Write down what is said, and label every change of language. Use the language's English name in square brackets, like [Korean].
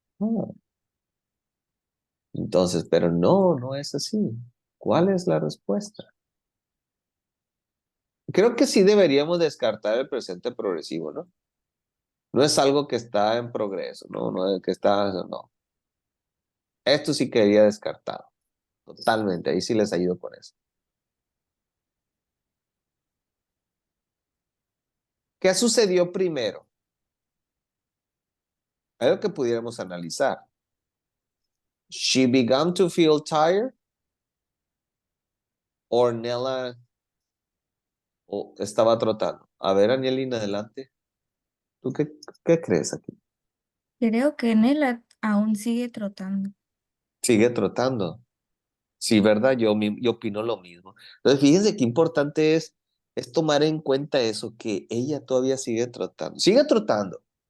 [Spanish] Ah, entonces, pero no es así. ¿Cuál es la respuesta? Creo que sí deberíamos descartar el presente progresivo, ¿no? No es algo que está en progreso, no es que está, no. Esto sí quedaría descartado, totalmente. Ahí sí les ayudo con eso. ¿Qué sucedió primero? Algo que pudiéramos analizar. [English] She began to feel tired or Nella [Spanish] estaba trotando. A ver, Anielina, adelante. ¿Tú qué crees aquí? Creo que Nela aún sigue trotando. Sigue trotando. Sí, ¿verdad? Yo opino lo mismo. Entonces, fíjense qué importante es tomar en cuenta eso, que ella todavía sigue trotando. Sigue trotando.